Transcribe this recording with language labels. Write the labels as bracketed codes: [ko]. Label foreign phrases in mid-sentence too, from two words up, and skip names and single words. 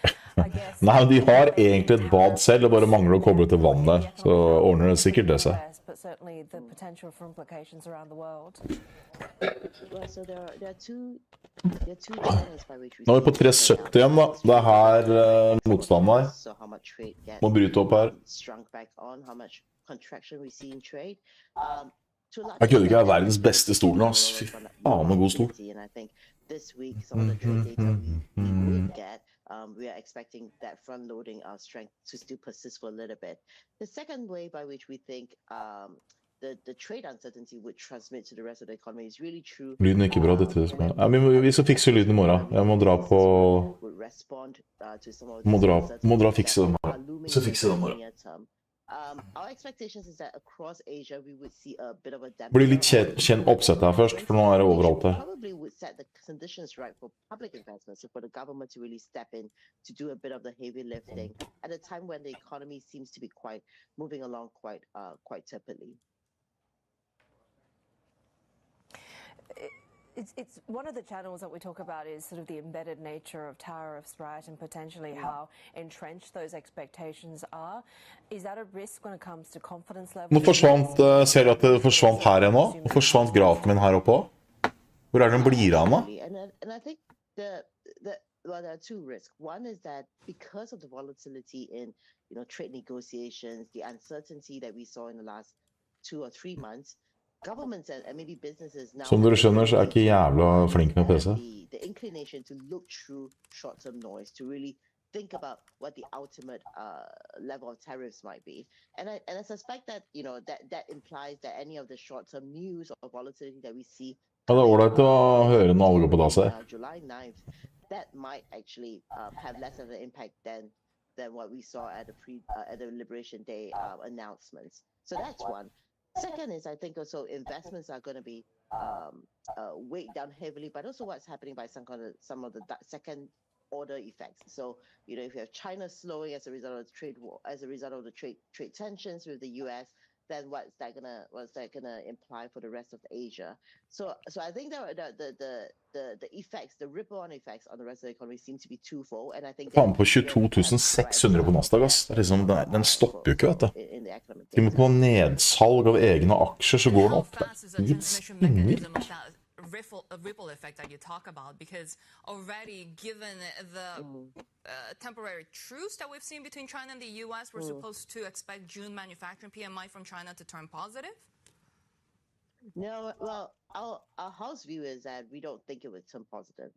[no] Nei, de har egentlig et bad selv, og bare mangler å koble til vann der. Så ordner det sikkert det seg. [en] certainly the potential for implications around the world? Well, so there are two channels by which we [no] Nå er vi på 370 igjen, da. Det er her motstanden er. [en] So how much trade gets [no] Må bryte opp her. [en] shrunk back on, how much contraction we see in trade. [no] Jeg kødder ikke, jeg er verdens beste stolen, ass. Fy faen, med god stol. [en] And I think this week, some of the trade data we will get, we are expecting that front loading of strength to still persist for a little bit. The second way by which we think the trade uncertainty would transmit to the rest of the economy is really true. [no] Lyden er ikke bra, dette. Ja, vi skal fikse lyden i morgen. Jeg må dra på... Må dra fikse den i morgen. Så fikse den i morgen. [en] Our expectations is that across Asia we would see a bit of a [no] Det blir litt kjent oppsett her først, for nå er det overalt her. [en] Probably would set the conditions right for public investments, so for the government to really step in to do a bit of the heavy lifting at a time when the economy seems to be moving along quite tepidly. It's one of the channels that we talk about is sort of the embedded nature of tariffs, right, and potentially how entrenched those expectations are. Is that a risk when it comes to confidence level? [no] Nå forsvant, ser du at det forsvant her igjen nå? Nå forsvant grafen min her oppe. Hvor er den blir av nå? [en] And I think well, there are two risks. One is that because of the volatility in, trade negotiations, the uncertainty that we saw in the last 2 or 3 months, governments and maybe businesses now. [no] Som dere skjønner, så er ikke jævla flink med PC. [en] The inclination to look through short-term noise, to really think about what the ultimate level of tariffs might be, and I suspect that that implies that any of the short-term news or volatility that we see. [no] Ja, det er ålreit å høre når alle går på dass her. [en] July 9th, that might actually have less of an impact than what we saw at the Liberation Day announcements. So that's one. Second is, I think also investments are going to be weighed down heavily, but also what's happening by some of the second order effects. So, if you have China slowing as a result of the trade war, as a result of the trade tensions with the US, then what's that gonna imply for the rest of Asia? So I think the effects, the ripple-on effects on the rest of the economy seem to be twofold, and I think. [no] Faen på 22.600 på Nasdaq, ass. Det er liksom, den stopper jo ikke, vet du. Til og med på nedsalg av egne aksjer så går den opp. Det er [en] ripple effect that you talk about, because already given the temporary truce that we've seen between China and the US, we're supposed to expect June manufacturing PMI from China to turn positive? No, well, our house view is that we don't think it would turn positive.